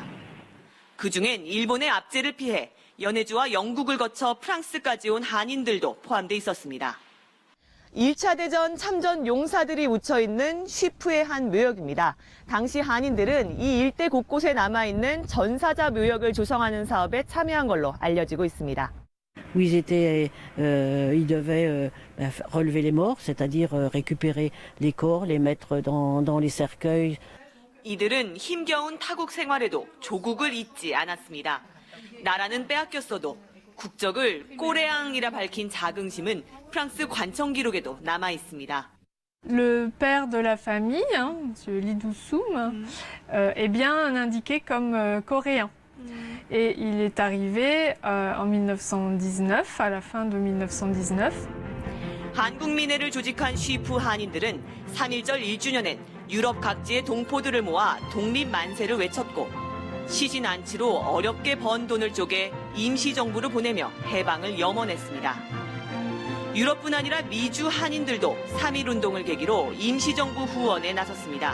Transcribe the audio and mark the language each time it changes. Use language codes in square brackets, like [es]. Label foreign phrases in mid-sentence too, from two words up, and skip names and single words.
[ko] 그중엔 일본의 압제를 피해 연해주와 영국을 거쳐 프랑스까지 온 한인들도 포함돼 있었습니다. 1차 대전 참전 용사들이 묻혀있는 쉬프의 한 묘역입니다. 당시 한인들은 이 일대 곳곳에 남아있는 전사자 묘역을 조성하는 사업에 참여한 걸로 알려지고 있습니다. [fr] où ils devaient relever les morts, c'est-à-dire récupérer les corps, les mettre dans les cercueils. [ko] 이들은 힘겨운 타국 생활에도 조국을 잊지 않았습니다. 나라는 빼앗겼어도 국적을 꼬레앙이라 밝힌 자긍심은 프랑스 관청 기록에도 남아 있습니다. [fr] Le père de la famille, M. Lee Do-sum, est bien indiqué comme coréen. Et il est arrivé en 1919, à la fin de 1919. [ko] 한국민회를 조직한 쉬프 한인들은 3.1절 1주년엔 유럽 각지의 동포들을 모아 독립 만세를 외쳤고 시신 안치로 어렵게 번 돈을 쪼개 임시정부를 보내며 해방을 염원했습니다. 유럽뿐 아니라 미주 한인들도 3.1운동을 계기로 임시정부 후원에 나섰습니다.